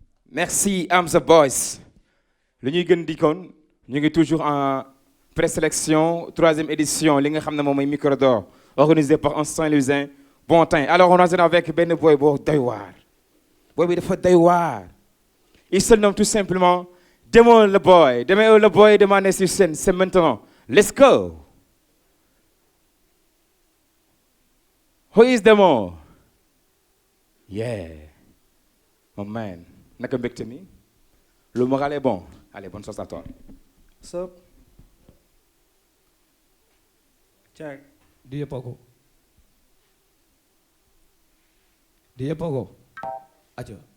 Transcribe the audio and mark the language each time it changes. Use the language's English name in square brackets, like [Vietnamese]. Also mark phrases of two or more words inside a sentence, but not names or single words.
[Wolof] Merci, Amza Boys. Lu ñuy gën di kon, ñu ngi [French] toujours en présélection, troisième édition, [Wolof] li nga xam ne moom mooy Micro d'Or, [French] organisé par un [Wolof] Saint-Louisien, Bon Teint. [French] Alors, on enchaîne avec [Wolof] benn boy boo doy waar. Boy bi dafa doy waar. [French] Il se nomme tout simplement Demo le Boy. Demo le Boy, demandez sur scène, c'est maintenant. [English] Let's go. Who is Demo? Yeah. My man. [Wolof] Naka mbégte mi? [French] Le moral est bon. Allez, bonne chance à toi. [English] Sup? Check. DJ Paco. DJ Paco. Acha.